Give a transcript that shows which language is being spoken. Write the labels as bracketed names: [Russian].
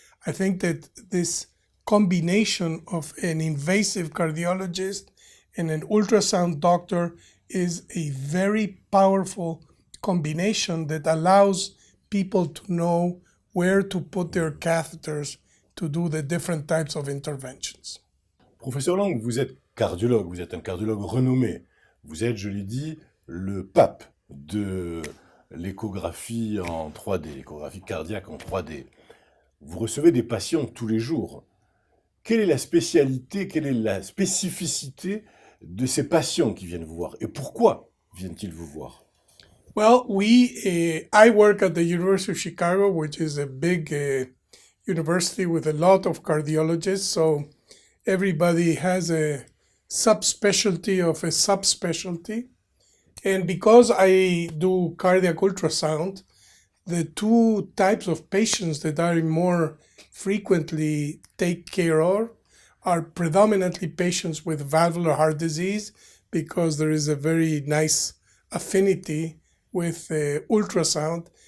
[English] I think that this combination of an invasive cardiologist and an ultrasound doctor is a very powerful combination that allows people to know where to put their catheters to do the different types of interventions. [French] Professeur Lang, vous êtes cardiologue, vous êtes un cardiologue renommé. Vous êtes, je l'ai dit, le pape de l'échographie en 3D, l'échographie cardiaque en 3D. Vous recevez des patients tous les jours. quelle est la spécialité, quelle est la spécificité de ces patients qui viennent vous voir et pourquoi viennent-ils vous voir? [English] Well, I work at the University of Chicago, which is a big university with a lot of cardiologists. So everybody has a subspecialty of a subspecialty. And because I do cardiac ultrasound, the two types of patients that I more frequently take care of are predominantly patients with valvular heart disease, because there is a very nice affinity with ultrasound.